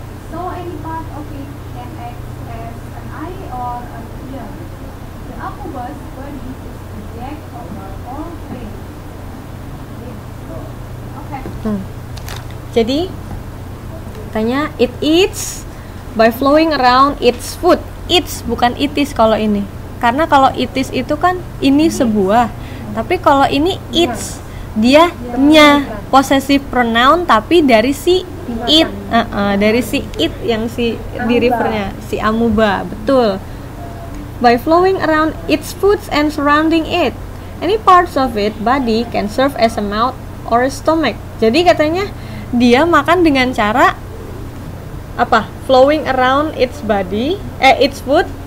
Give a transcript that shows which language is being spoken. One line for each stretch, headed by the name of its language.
English: So any part of it can act as an eye or an ear. The amoeba's body is the jack of all trades. Okay.
Indonesian: Jadi tanya,
English: it eats by flowing around its food.
Indonesian: Eats bukan itis kalau ini. Karena kalau itis itu kan ini sebuah. Tapi kalau ini eats, dia nya possessive pronoun tapi dari si it, dari si it yang si di rivernya, si amoeba, betul.
English: By flowing around its foods and surrounding it, any parts of its body can serve as a mouth or a stomach.
Indonesian: Jadi katanya dia makan dengan cara apa?
English: Flowing around its body, its food.